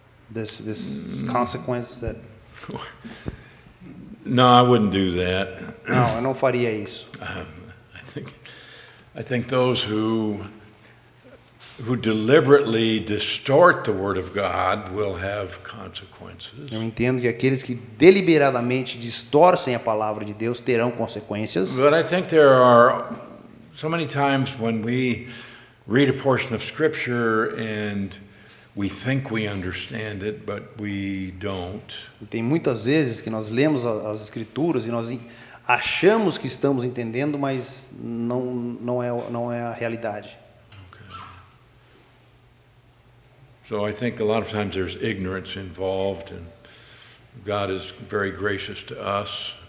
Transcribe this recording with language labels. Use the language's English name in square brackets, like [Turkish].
[English] This consequence that. No, I wouldn't do that. [Portuguese] Não, eu não faria isso. [English] I think those who deliberately distort the word of God will have consequences. [Portuguese] Eu entendo que aqueles que deliberadamente distorcem a palavra de Deus terão consequências. [English] But I think there are so many times when we read a portion of Scripture and we think we understand it, but we don't. [Portuguese] E tem muitas vezes que nós lemos as Escrituras e nós achamos que estamos entendendo, mas não é a realidade. [English] Okay. So I think a lot of times there's ignorance involved, and God is very gracious to us.